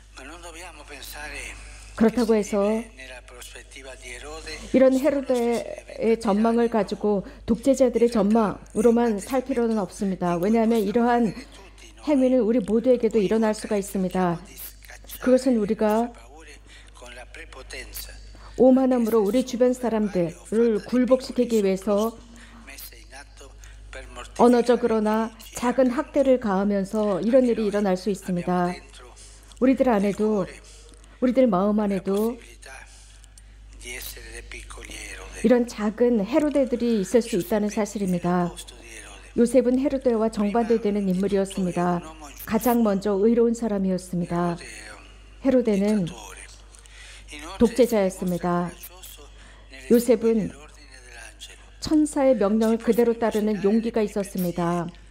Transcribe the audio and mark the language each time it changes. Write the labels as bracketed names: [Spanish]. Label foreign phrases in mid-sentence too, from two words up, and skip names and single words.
[Korean] 그렇다고 해서 이런 헤로데의 전망을 가지고 독재자들의 전망으로만 살 필요는 없습니다. 왜냐하면 이러한 행위는 우리 모두에게도 일어날 수가 있습니다. 그것은 우리가 오만함으로 우리 주변 사람들을 굴복시키기 위해서 [Italian] messe in atto per mortificare [Korean] 언어적으로나 작은 학대를 가하면서 이런 일이 일어날 수 있습니다. dentro 우리들 안에도, 우리들 마음 안에도 [Italian] possibilità di essere dei piccoli Erode, [Korean] 이런 작은 헤로데들이 있을 수 있다는 사실입니다. [Italian] posto di Erode. [Korean] 요셉은 헤로데와 정반대되는 인물이었습니다. 가장 먼저 의로운 사람이었습니다. 헤로데는 독재자였습니다. 요셉은 천사의 명령을 그대로 따르는 용기가 있었습니다.